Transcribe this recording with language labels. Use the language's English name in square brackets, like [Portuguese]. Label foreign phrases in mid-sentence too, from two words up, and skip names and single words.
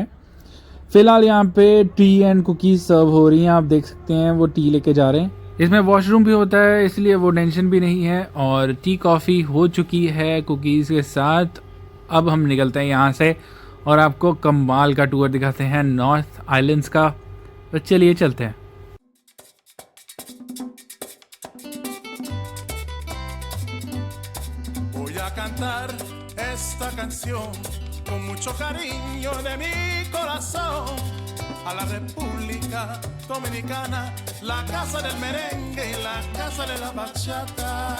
[Hindi] फिलहाल यहाँ पे [English] tea and cookies [Hindi] सर्व हो रही हैं, आप देख सकते हैं वो टी लेके जा रहे हैं। इसमें वॉशरूम भी होता है, इसलिए वो टेंशन भी नहीं है। और [English] tea coffee [Hindi] हो चुकी है कुकीज़ के साथ। अब हम निकलते हैं यहाँ से और आपको कमाल का टूर दिखाते हैं नॉर्थ आइलैंड्स का। तो चलिए चलते हैं। [Spanish] Cantar esta canción con mucho cariño de mi corazón a la República Dominicana, la casa del merengue y la casa de la bachata.